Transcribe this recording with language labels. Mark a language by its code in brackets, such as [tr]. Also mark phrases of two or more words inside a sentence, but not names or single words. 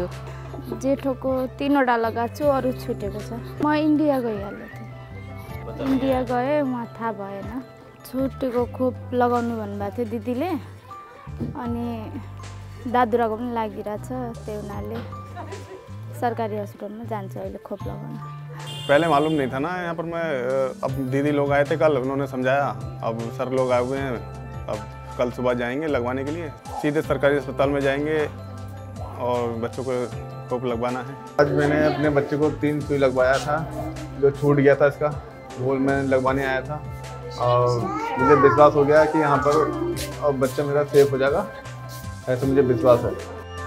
[ne] जेठोको 3वटा लगाएको छु, अरू छुटेको छ। म इन्डिया गइहालेँ थिएँ, इन्डिया गएँ, उहाँ थाहा भएन। छुटेको खोप लगाउनु भन्नुभएको थियो दिदीले, अनि दादुराको पनि लागिरहेछ, त्यही हुनाले सरकारी हस्पिटलमा जान्छ अहिले खोप लगाउन। [hi] पहले मालूम नहीं था ना यहाँ पर। मैं अब दीदी लोग आए थे कल, उन्होंने समझाया, अब सर लोग आए हुए हैं, अब कल सुबह जाएंगे लगवाने के लिए, सीधे सरकारी अस्पताल में जाएंगे और बच्चों को खोप लगवाना है। आज मैंने अपने बच्चे को 3 सुई लगवाया था, जो छूट गया था इसका, वो मैं लगवाने आया था और मुझे विश्वास हो गया कि यहाँ पर अब बच्चा मेरा सेफ हो जाएगा, ऐसा मुझे विश्वास है।